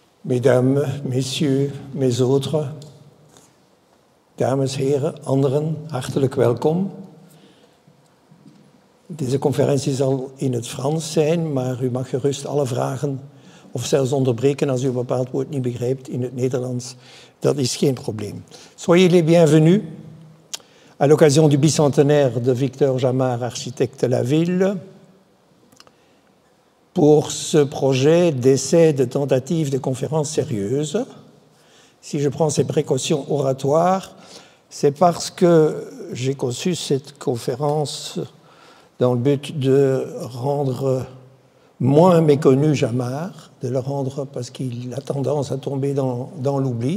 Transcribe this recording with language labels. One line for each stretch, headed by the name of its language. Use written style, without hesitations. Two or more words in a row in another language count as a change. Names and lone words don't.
French: Mesdames, messieurs, mes autres,
Dutch: dames, heren, anderen, hartelijk welkom. Deze conferentie zal in het Frans zijn, maar u mag gerust alle vragen of zelfs onderbreken als u een bepaald woord niet begrijpt in het Nederlands. Dat is geen probleem.
French: Soyez les bienvenus à l'occasion du bicentenaire de Victor Jamard, architecte de la ville, pour ce projet d'essai de tentative de conférence sérieuse. Si je prends ces précautions oratoires, c'est parce que j'ai conçu cette conférence dans le but de rendre moins méconnu Jamard, de le rendre parce qu'il a tendance à tomber dans l'oubli.